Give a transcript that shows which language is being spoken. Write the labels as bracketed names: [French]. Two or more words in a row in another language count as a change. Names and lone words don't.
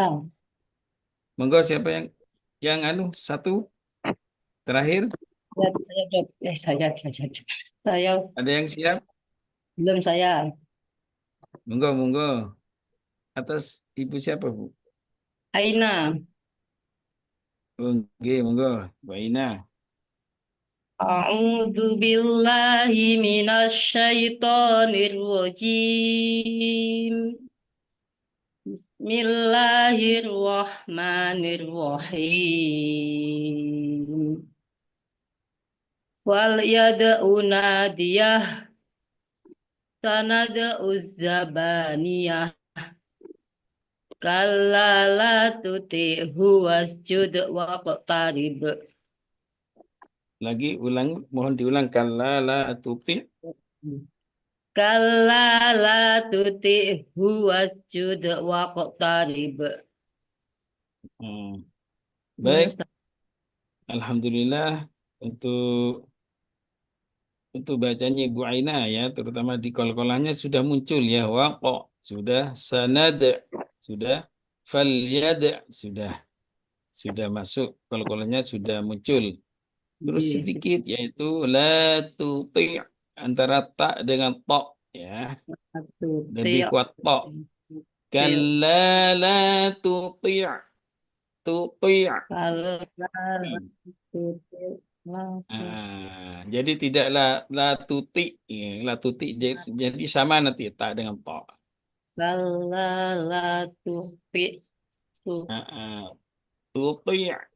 [Indonesian] Monggo siapa yang satu terakhir? Saya, Dok. Saya Ada yang siap? belum saya. Monggo. Atas ibu siapa, Bu? Aina. Oke, monggo. Bu Aina. [Arabic] أعوذ بالله من الشيطان الرجيم. بسم الله الرحمن الرحيم. فليدع ناديه سندع الزبانية كلا لا تطعه واسجد واقترب. [Indonesian] Lagi mohon diulang. [Arabic] كلا لا تطع. كلا لا تطعه واسجد واقترب. [Indonesian] Baik. Alhamdulillah untuk bacanya Ibu Aina ya, terutama di kol-kolannya sudah muncul ya, waqo sudah, sanad sudah, falyad sudah masuk, kol-kolannya sudah muncul. Terus sedikit yaitu [Arabic] لا تطع' [Indonesian] antara ta dengan to ya. Lebih kuat to. [Arabic] كلا لا تطع' [Indonesian] jadi tidaklah [Arabic] لا تطع, لا تطع [Indonesian] jadi sama nanti tak dengan to. [Arabic] لا تطع tuti.